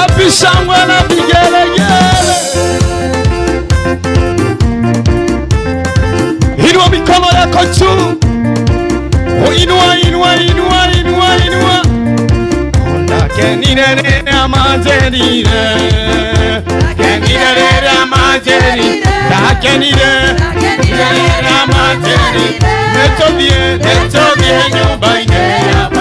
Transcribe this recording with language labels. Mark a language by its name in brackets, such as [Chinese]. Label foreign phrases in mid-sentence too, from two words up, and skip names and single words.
[Swahili] shangwe na vigelegele. Inua mikono yako juu. Inua, inua, inua, inua, inua. [Gusii] Kenire amanzerire. Kenire amanzerire. Kenire amanzerire. Netobie nyumba ine yaba.